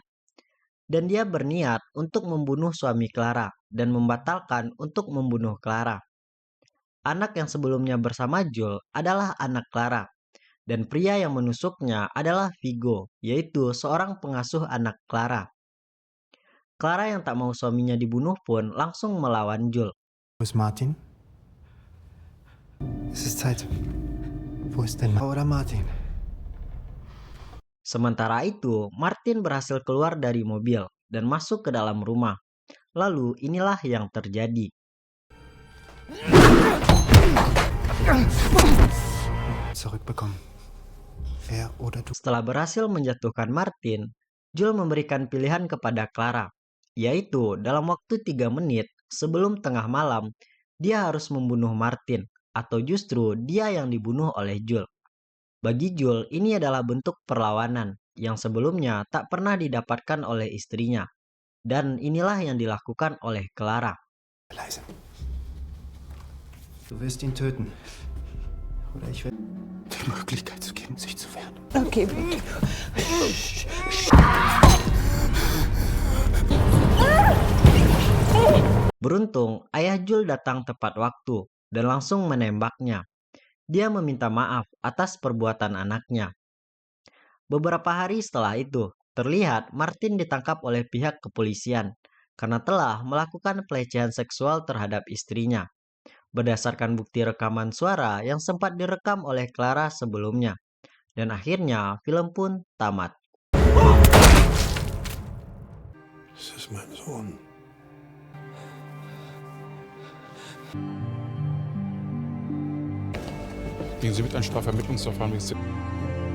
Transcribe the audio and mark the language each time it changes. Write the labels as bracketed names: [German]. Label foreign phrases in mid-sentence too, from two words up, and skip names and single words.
[Indonesian] Dan dia berniat untuk membunuh suami Clara dan membatalkan untuk membunuh Clara. Anak yang sebelumnya bersama Jules adalah anak Clara. Dan pria yang menusuknya adalah Vigo, yaitu seorang pengasuh anak Clara. Clara yang tak mau suaminya dibunuh pun langsung melawan Jules. [German] Wo ist Martin? Es ist Zeit. Wo ist denn oder Martin? [Indonesian] Sementara itu, Martin berhasil keluar dari mobil dan masuk ke dalam rumah. Lalu inilah yang terjadi. [German] Zurückbekommen. Er oder du. [Indonesian] Setelah berhasil menjatuhkan Martin, Jules memberikan pilihan kepada Clara, yaitu dalam waktu 3 menit sebelum tengah malam, dia harus membunuh Martin, atau justru dia yang dibunuh oleh Jules. Bagi Jules, ini adalah bentuk perlawanan yang sebelumnya tak pernah didapatkan oleh istrinya. Dan inilah yang dilakukan oleh Clara. [German] Leise. Du wirst ihn töten. Oder ich werde die Möglichkeit zu geben, sich zu wehren. Okay, bitte. [Indonesian] Beruntung, ayah Jules datang tepat waktu dan langsung menembaknya. Dia meminta maaf atas perbuatan anaknya. Beberapa hari setelah itu, terlihat Martin ditangkap oleh pihak kepolisian karena telah melakukan pelecehan seksual terhadap istrinya. Berdasarkan bukti rekaman suara yang sempat direkam oleh Clara sebelumnya. Dan akhirnya film pun tamat. [German] Das ist mein Sohn. Gehen Sie mit ein Strafvermittlungsverfahren wegen